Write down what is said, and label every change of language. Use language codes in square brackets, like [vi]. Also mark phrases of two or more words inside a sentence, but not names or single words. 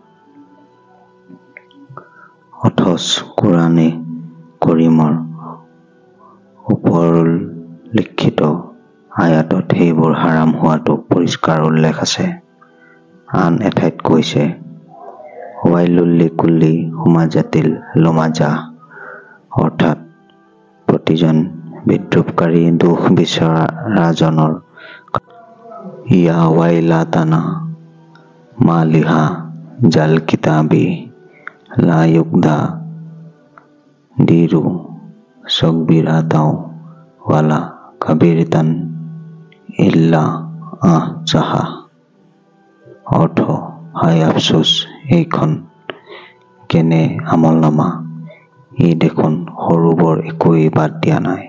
[as] অথচ কোৰাণে কৰিমৰ ওপৰলিখিত আয়াতত সেইবোৰ হাৰাম হোৱাটো পৰিষ্কাৰ উল্লেখ আছে। আন এঠাইত কৈছে, [ar] ويل لكل همزة لمزة, [as] অৰ্থাৎ প্ৰতিজন বিদ্ৰূপকাৰী দোষ বিচৰাজনৰ [ar] يا ويلتنا مال هذا الكتاب لا يغادر صغيرة ولا كبيرة إلا أحصاها. [as] অৰ্থ, হায় আফচোচ, এইখন কেনে আমলনামা, ই দেখোন সৰু বৰ একোৱেই বাদ দিয়া নাই।